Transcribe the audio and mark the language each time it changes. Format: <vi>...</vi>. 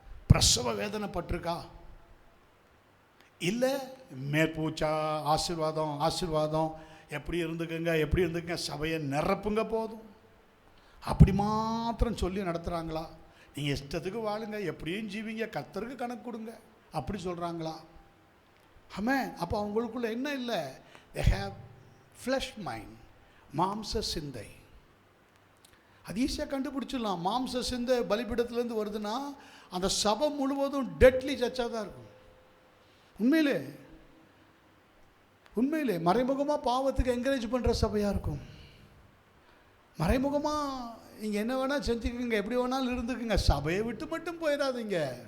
<ta>பிரசவ வேதனைப்பட்டிருக்கா? இல்லை மேற்பூச்சா ஆசீர்வாதம் எப்படி இருந்துக்குங்க சபையை நிரப்புங்க போதும், அப்படி மாத்திரம் சொல்லி நடத்துகிறாங்களா? நீங்கள் இஷ்டத்துக்கு வாழுங்க, எப்படியும் ஜீவிங்க, கர்த்தருக்கு கணக்கு கொடுங்க, அப்படி சொல்கிறாங்களா? ஆமாம். அப்போ அவங்களுக்குள்ள என்ன இல்லை?</ta> <en>they have flesh mind,</en> <ta>மாம்ச சிந்தை. அது ஈஸியாக கண்டுபிடிச்சிடலாம். மாம்ச சிந்தை பலிபீடத்துலேருந்து வருதுன்னா அந்த சபை முழுவதும் டெட்லி சர்ச்சாக தான் இருக்கும். உண்மையிலே மறைமுகமாக பாவத்துக்கு என்கரேஜ் பண்ணுற சபையாக இருக்கும். மறைமுகமாக நீங்கள் என்ன வேணால் செஞ்சுக்குங்க, எப்படி வேணாலும் இருந்துக்குங்க, சபையை விட்டு மட்டும் போயிடாதீங்க.</ta>